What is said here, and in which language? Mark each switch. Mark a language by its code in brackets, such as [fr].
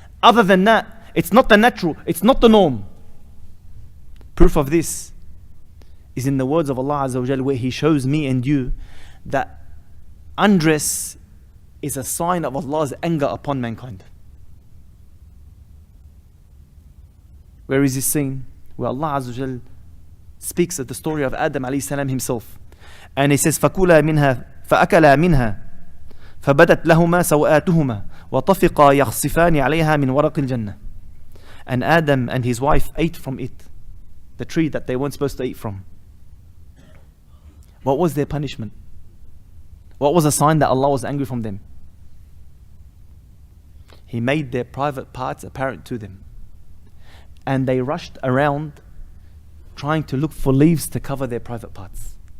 [en] Other than that, it's not the natural, it's not the norm. Proof of this is in the words of Allah Azza wa Jal, where He shows me and you that undress is a sign of Allah's anger upon mankind. Where is this scene? Where Allah Azza wa Jal speaks of the story of Adam alayhi salam himself. And He says, [ar] فَكُلَا مِنْهَا فَأَكَلَا مِنْهَا فَبَدَتْ لَهُمَا سَوْآتُهُمَا وَطَفِقَا يَخْصِفَانِ عَلَيْهَا مِنْ وَرَقِ الْجَنَّةِ. [en] And Adam and his wife ate from it, the tree that they weren't supposed to eat from. What was their punishment? What was a sign that Allah was angry from them? He made their private parts apparent to them. And they rushed around trying to look for leaves to cover their private parts.